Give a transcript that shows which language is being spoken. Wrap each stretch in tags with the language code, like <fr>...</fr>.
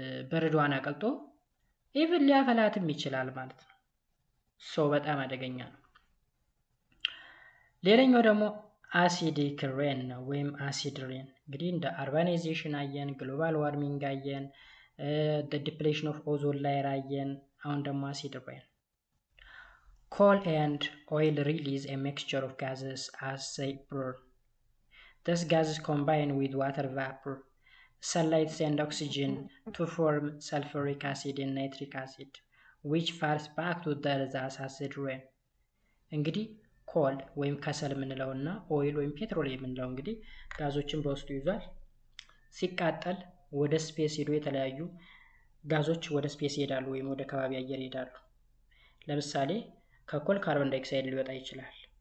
<am>በረዷን አቀልጦ ኢቭን ሊያፈላትም ይችላል ማለት ነው። በጣም አደገኛ ነው። ሌላኛው ደግሞ አሲዲክ ሬን ነው ወይም አሲድ ሬን። እንግዲህ እንደ አርባናይዜሽን አየን፣ ግሎባል ዋርሚንግ አየን፣</am> <en>the depletion of ozone layer</en> <am>አየን። አሁን ደግሞ</am> <en>acid rain. Coal and oil release a mixture of gases as they burn. These gases combine with water vapor, sunlight and oxygen to form sulfuric acid and nitric acid, which falls back to the earth as acid rain.</en> <am>እንግዲህ ኮል ወይም ከሰል የምንለውና ኦይል ወይም ፔትሮሊየም የምንለው እንግዲህ ጋዞችን በውስጡ ይዟል። ሲቃጠል ወደ ስፔስ ሄዶ የተለያዩ ጋዞች ወደ ስፔስ ይሄዳሉ ወይም ወደ ከባቢ አየር ይሄዳሉ። ለምሳሌ ከኮል ካርቦን ዳይኦክሳይድ ሊወጣ ይችላል።</am>